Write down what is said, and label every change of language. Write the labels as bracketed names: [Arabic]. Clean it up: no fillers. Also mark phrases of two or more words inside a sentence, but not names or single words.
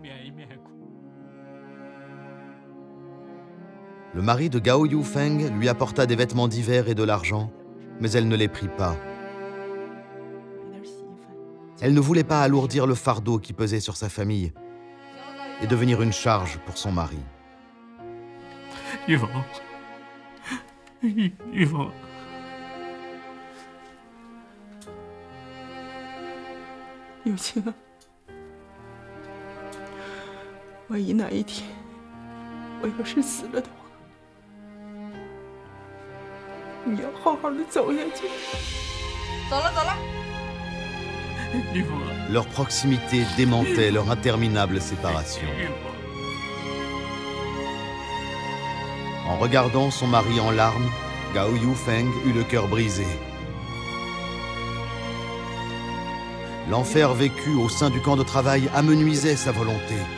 [French] Le mari de Gao Yufeng lui apporta des vêtements d'hiver et de l'argent, mais elle ne les prit pas. Elle ne voulait pas alourdir le fardeau qui pesait sur sa famille et devenir une charge pour son mari. [Chinese] 玉凤，玉凤，有情啊！万一哪一天我要是死了的话，你要好好的走下去。走了，走了。 [French] Leur proximité démentait leur interminable séparation. En regardant son mari en larmes, Gao Yufeng eut le cœur brisé. L'enfer vécu au sein du camp de travail amenuisait sa volonté.